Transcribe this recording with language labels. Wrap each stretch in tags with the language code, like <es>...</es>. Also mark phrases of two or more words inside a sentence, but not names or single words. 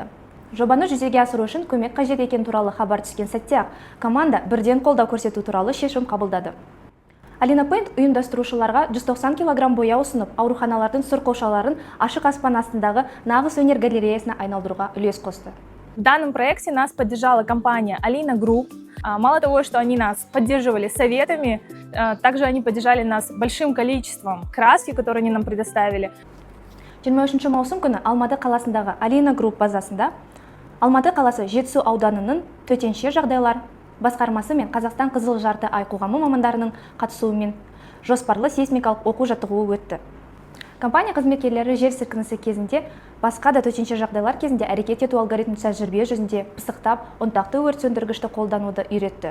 <kk>Жобаны жүзеге асыру үшін көмек қажет екен туралы хабар түскен сәтте-ақ команда бірден қолдау көрсету туралы шешім қабылдады. Alina Paint ұйымдастырушыларға 190 кг бояу ұсынып, ауруханалардың сұр қошаларын ашық аспан астындағы нағыз өнер галереясына айналдыруға үлес қосты.</kk> <ru>В данном проекте нас поддержала компания Alina Group. Мало того, что они нас поддерживали советами, также они поддержали нас большим количеством краски, которые они нам предоставили.</ru> <kk>23 маусым күні Алматы қаласындағы Alina Group базасында Алматы қаласы Жетісу ауданының төтенше жағдайлар басқармасы мен Қазақстан Қызыл жарты ай қоғамы мамандарының қатысуымен жоспарлы сейсмикалық оқу-жаттығуы өтті. Компания қызметкерлері жер сілкінісі кезінде, басқа да төтенше жағдайлар кезінде әрекет ету алгоритмін тәжірибе жүзінде пысықтап, ұнтақты өрт сөндіргішті қолдануды үйретті.</kk>